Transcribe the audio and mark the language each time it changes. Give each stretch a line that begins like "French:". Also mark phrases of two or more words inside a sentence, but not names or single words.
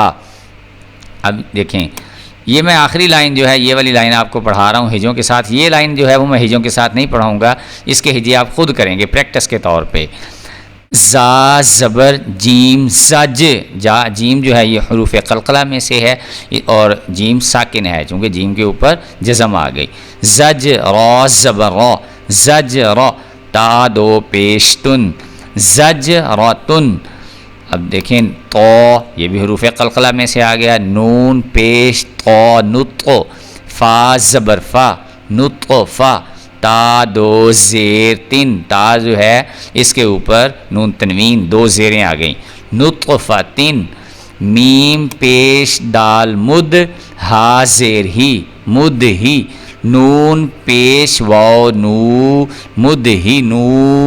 Urdu: اب دیکھیں یہ میں آخری لائن جو ہے یہ والی لائن آپ کو پڑھا رہا ہوں ہجوں کے ساتھ. یہ لائن جو ہے وہ میں ہجوں کے ساتھ نہیں پڑھاؤں گا، اس کے ہجے آپ خود کریں گے پریکٹس کے طور پہ. زا زبر جیم زج. جا جیم جو ہے یہ حروف قلقلہ میں سے ہے اور جیم ساکن ہے چونکہ جیم کے اوپر جزم آ گئی. زج را زبر را زج را. تا دو پیش تن زج را تن. اب دیکھیں تو یہ بھی حروف قلقلہ میں سے آ گیا. نون پیش تو نطق. فا زبر فا نطق فا. تا دو زیر تن. تا جو ہے اس کے اوپر نون تنوین دو زیریں آ گئیں. نطق فا تن. میم پیش دال مد ہا زیر ہی مد ہی. نون پیش واو نو مد ہی نو.